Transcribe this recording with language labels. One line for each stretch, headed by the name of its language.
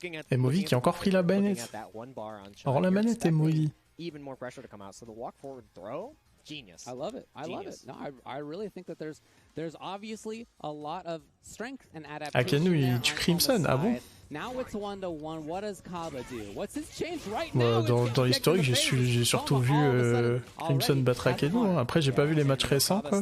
French: Et Movi qui a encore pris la manette. Alors la manette est Movi.
English: Even more pressure to come out. So the walk forward throw, genius. I love it. I love it. No, I really think that there's obviously a lot of strength and adaptation.
French: Akenu, il tue Crimson, ah bon?
English: Now it's 1-1. What does Kaba do? What's his change right now?
French: Dans l'historique, j'ai surtout vu Crimson battre Akenu. Hein. Après, j'ai pas vu les matchs récents, quoi.